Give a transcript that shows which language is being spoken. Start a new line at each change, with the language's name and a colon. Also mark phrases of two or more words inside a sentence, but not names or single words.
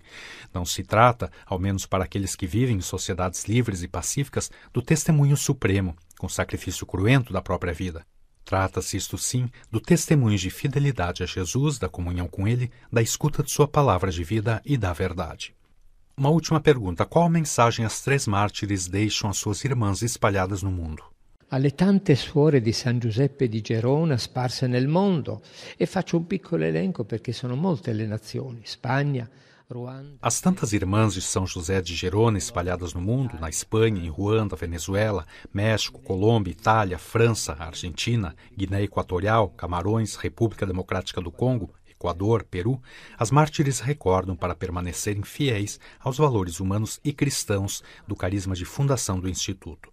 Portuguese: Não se trata, ao menos para aqueles que vivem em sociedades livres e pacíficas, do testemunho supremo, com sacrifício cruento da própria vida. Trata-se, isto sim, do testemunho de fidelidade a Jesus, da comunhão com Ele, da escuta de sua palavra de vida e da verdade. Uma última pergunta: qual mensagem as 3 mártires deixam às suas irmãs espalhadas no mundo?
Italian: Alle tante suore di San Giuseppe di Gerona sparse nel mondo, e faccio un piccolo elenco perché sono molte le nazioni: Spagna,
Portuguese: As tantas irmãs de São José de Gerona espalhadas no mundo, na Espanha, em Ruanda, Venezuela, México, Colômbia, Itália, França, Argentina, Guiné Equatorial, Camarões, República Democrática do Congo, Equador, Peru, as mártires recordam para permanecerem fiéis aos valores humanos e cristãos do carisma de fundação do Instituto.